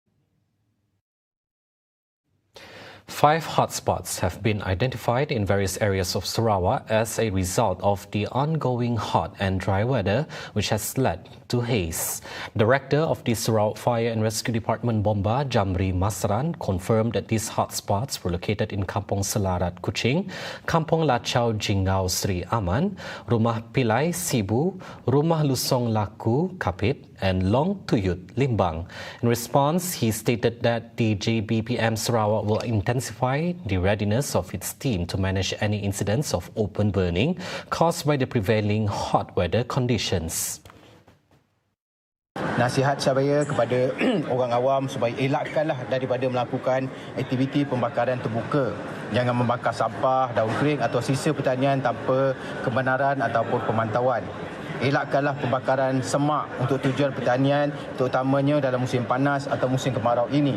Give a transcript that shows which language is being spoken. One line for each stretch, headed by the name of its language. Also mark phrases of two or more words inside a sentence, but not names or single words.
English: 5 hotspots have been identified in various areas of Sarawa as a result of the ongoing hot and dry weather, which has led to haze. Director of the Sarawak Fire and Rescue Department Bomba, Jamri Masaran, confirmed that these hotspots were located in Kampong Selarat, Kuching, Kampong Lachau, Jingau, Sri Aman, Rumah Pilai, Sibu, Rumah Lusong Laku, Kapit, and Long Tuyut, Limbang. In response, he stated that the JBPM Sarawak will intensify the readiness of its team to manage any incidents of open burning caused by the prevailing hot weather conditions.
Malay: Nasihat saya kepada orang awam supaya elakkanlah daripada melakukan aktiviti pembakaran terbuka. Jangan membakar sampah, daun kering atau sisa pertanian tanpa kebenaran ataupun pemantauan. Elakkanlah pembakaran semak untuk tujuan pertanian, terutamanya dalam musim panas atau musim kemarau ini.